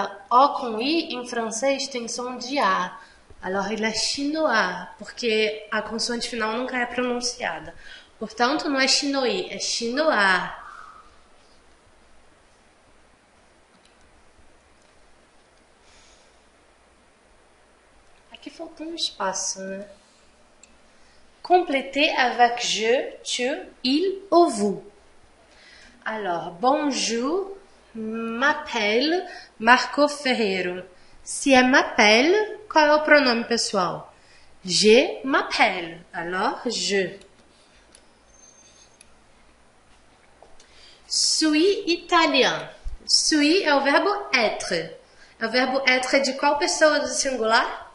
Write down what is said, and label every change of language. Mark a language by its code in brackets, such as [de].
[pt] O com I em francês tem som de A. [fr] Alors, il est chinois, [pt] porque a consoante final nunca é pronunciada. Portanto, não é chinois, é chinois. Aqui faltou um espaço, né? [fr] Complétez avec je, tu, il ou vous. Alors, bonjour, m'appelle Marco Ferreiro. [pt] Se é m'appelle, qual é o pronome pessoal? [fr] Je m'appelle. Alors, je. Suis italien. Suis [pt] é o verbo [fr] être. [pt] É o verbo être de qual pessoa do singular?